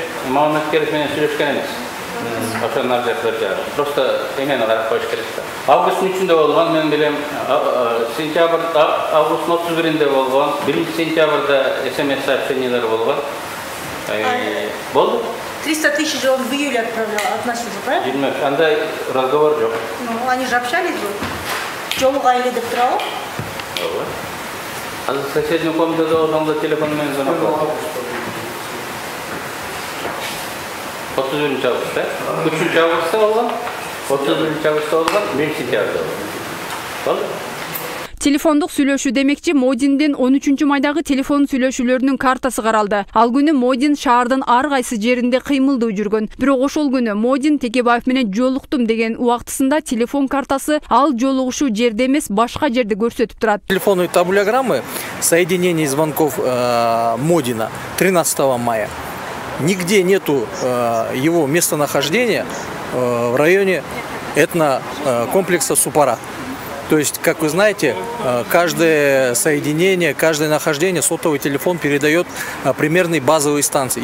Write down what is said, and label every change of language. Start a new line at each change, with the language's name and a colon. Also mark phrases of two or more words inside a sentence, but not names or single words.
Kyrgyz: Мамат Керимов менен сүйлөшкөн эмес. Ошонун просто эмени карап коюш керек да. Августтун 3-үндө болгон, мен билем, августтун 31-inde болгон, 1-сентябрда СМС сообщениялар болгон. Болду?
Russian: 300 000 же он в июле отправлял от нас уже, правильно?
Kyrgyz: Билмем, андай разговор жок.
Russian: Ну, они же общались бы.
Kyrgyz: Жолуга эле деп турабы? Азыр соседний комнатада ошондо телефон менен звонок кылат. 31 августта, 3 августта болгон, 31 августта болгон, 1 сентябрда болгон. Телефондук сүйлөшүү демекчи Модиндин 13 майдагы телефон сүйлөшүүлөрүнүн картасы каралды. Ал күнү Модин шаардын ар кайсы жеринде кыймылдуу жүргөн. Бирок ошол күнү Модин Текебаев менен жолуктум деген убактысында телефон картасы ал жолугушуу жерде эмес, башка жерде көрсөтүп турат.
Russian: Телефонные таблограммы соединений звонков Модина 13 мая. Нигде нету его местонахождения в районе этнокомплекса Супара. То есть, как вы знаете, каждое соединение, каждое нахождение сотовый телефон передает примерные базовые станции.